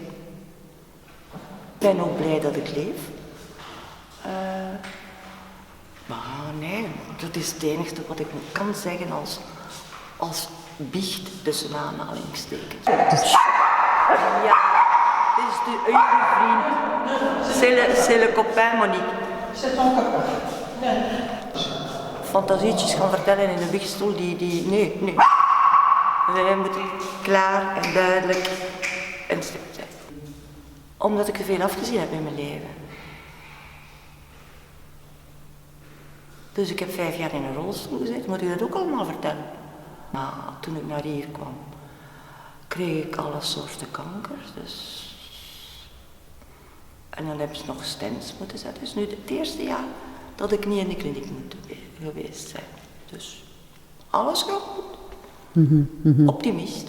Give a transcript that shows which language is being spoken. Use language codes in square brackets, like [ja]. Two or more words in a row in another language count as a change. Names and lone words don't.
[nl] Ik ben ook blij dat ik leef. Maar nee, dat is het enige wat ik kan zeggen als biecht tussen aanhalingstekens. Ja, dit is de vriend. [fr] C'est le copain Monique. C'est ton copain. [nl] Nee. Fantasietjes gaan vertellen in een biechtstoel nee. Wij moeten klaar en duidelijk en stipt zijn. Omdat ik er veel afgezien heb in mijn leven. Dus ik heb 5 jaar in een rolstoel gezeten, moet ik dat ook allemaal vertellen. Maar toen ik naar hier kwam, kreeg ik alle soorten kankers. Dus... En dan hebben ze nog stents moeten zetten. Dus nu het eerste jaar dat ik niet in de kliniek moet geweest zijn. Dus alles gaat goed. Optimist.